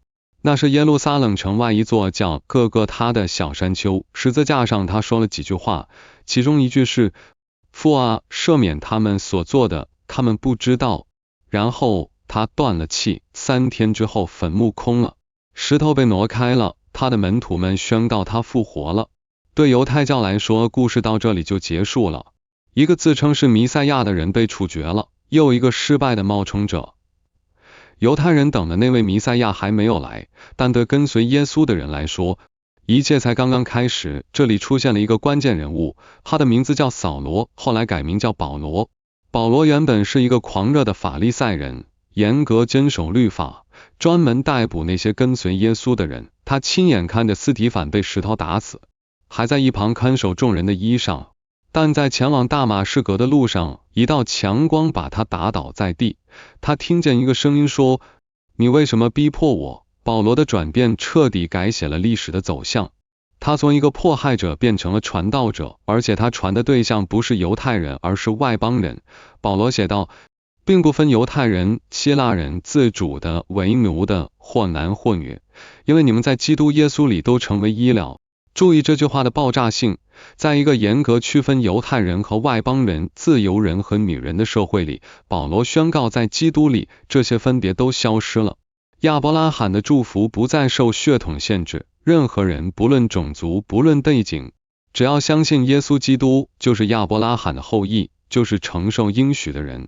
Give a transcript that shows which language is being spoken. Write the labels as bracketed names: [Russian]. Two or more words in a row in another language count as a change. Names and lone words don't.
[Chinese] 那是耶路撒冷城外一座叫各各他的小山丘，十字架上他說了幾句話，其中一句是：父啊，赦免他們所做的，他們不知道。然後他斷了氣，3天之後墳墓空了，石頭被挪開了，他的门徒們宣告他復活了。對猶太教來說，故事到這裡就結束了。一個自稱是彌賽亞的人被處決了，又一個失敗的冒充者。猶太人等的那位彌賽亞還沒有來，但對跟隨耶穌的人來說，一切才剛剛開始。這裡出現了一個關鍵人物，他的名字叫掃羅，後來改名叫保羅。保羅原本是一個狂熱的法利賽人，嚴格遵守律法，專門逮捕那些跟隨耶穌的人。他親眼看着司提反被石頭打死，還在一旁看守眾人的衣裳。但在前往大馬士革的路上，一道強光把他打倒在地。他听見一個聲音說：你為什麼逼迫我？保羅的轉變徹底改寫了歷史的走向。他從一個迫害者變成了傳道者，而且他傳的對象不是猶太人，而是外邦人。保羅寫道，並不分猶太人、希臘人、自主的、為奴的，或男或女，因為你們在基督耶穌裡都成為一了。注意這句話的爆炸性，在一個嚴格區分猶太人和外邦人、自由人和女人的社會裡，保羅宣告在基督裡這些分別都消失了。亞伯拉罕的祝福不再受血統限制，任何人不論種族不論背景，只要相信耶穌基督，就是亞伯拉罕的後裔，就是承受應許的人。